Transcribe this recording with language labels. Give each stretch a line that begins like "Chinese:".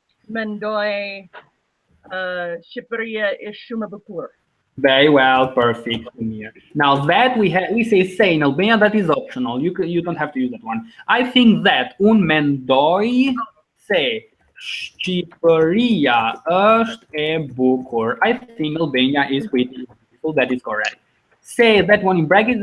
Albanian: Mendoi Shqiperia
English: is
Albanian: shumë e bukur.
English: Very well, perfect. Now that we say in Albania, that is optional. You don't have to use that one. I think that
Albanian: mendoj se Shqiperia është e bukur.
English: I think Albania is pretty beautiful. That is correct. Say that one in brackets.